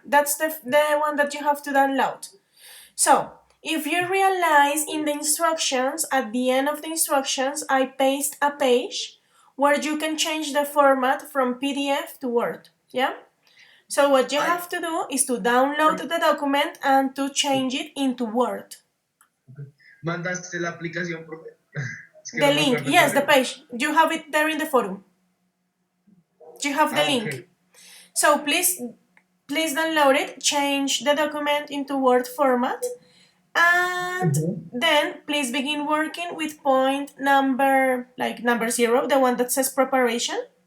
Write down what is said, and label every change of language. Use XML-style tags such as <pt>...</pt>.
<en>That's the one that you have to download. So, if you realize in the instructions, at the end of the instructions, I paste a page where you can change the format from PDF to Word. Yeah? So what you have to do is to download the document and to change it into Word.</en> <es>Mandaste la aplicación, profe.</es> <en>The link, yes, the page. You have it there in the forum. You have the link. Okay. So please download it, change the document into Word format, and then please begin working with point number 0, the one that says preparation.</en>